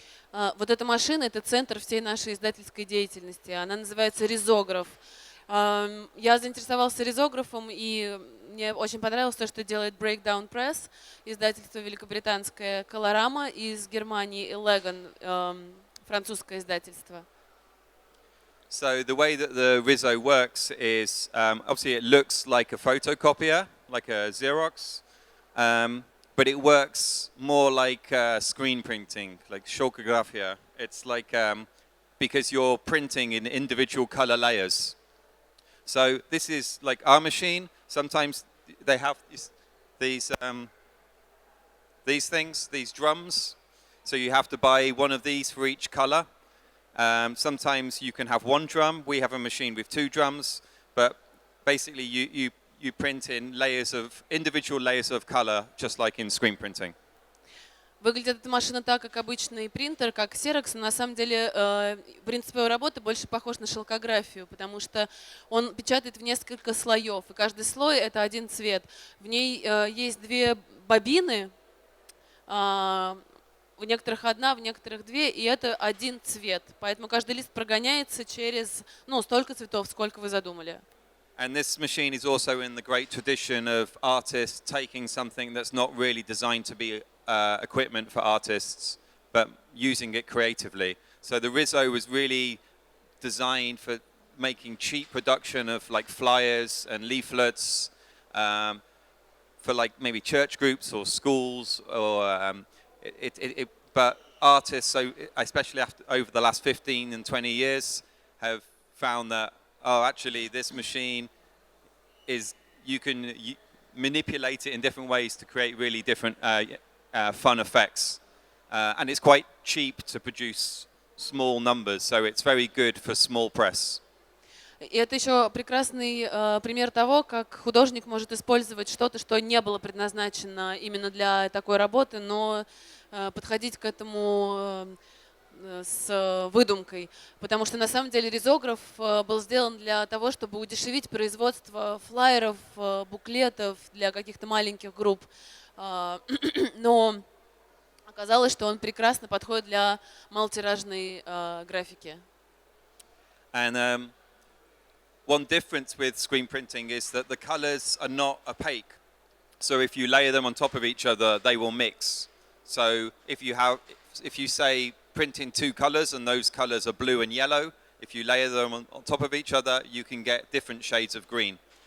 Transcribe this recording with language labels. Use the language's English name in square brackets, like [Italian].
[Russian] Вот эта машина – это центр всей нашей издательской деятельности. Она называется ризограф. Я заинтересовался ризографом, и мне очень понравилось то, что делает Breakdown Press, издательство великобританское, Colorama из Германии и Legon, французское издательство. [English] So the way that the Rizzo works is, obviously it looks like a photocopier, like a Xerox, but it works more like screen printing, like shokografia. It's like, because you're printing in individual color layers. So this is like our machine. Sometimes they have these things, these drums. So you have to buy one of these for each color. Sometimes you can have one drum. We have a machine with two drums, but basically you print in individual layers of color, just like in screen printing. [Russian] Выглядит эта машина так, как обычный принтер, как Xerox, но на самом деле принцип его работы больше похож на шелкографию, потому что он печатает в несколько слоев, и каждый слой – это один цвет. В ней есть две бобины, у некоторых одна, в некоторых две, и это один цвет. Поэтому каждый лист прогоняется через столько цветов, сколько вы задумали. [English] And this machine is also in the great tradition of artists taking something that's not really designed to be equipment for artists, but using it creatively. So the Rizzo was really designed for making cheap production of like flyers and leaflets for like maybe church groups or schools, or but artists, so especially over the last 15 and 20 years, have found that actually this machine you can manipulate it in different ways to create really different fun effects, and it's quite cheap to produce small numbers, so it's very good for small press. [Russian] И это еще прекрасный пример того, как художник может использовать что-то, что не было предназначено именно для такой работы, но подходить к этому с выдумкой. Потому что на самом деле ризограф был сделан для того, чтобы удешевить производство флаеров, буклетов для каких-то маленьких групп. Но оказалось, что он прекрасно подходит для малотиражной графики. [English] And one difference with screen printing is that the colors are not opaque. So if you layer them on top of each other, they will mix. So if you say print in two colors and those colors are blue and yellow, if you layer them on top of each other, you can get different shades of green.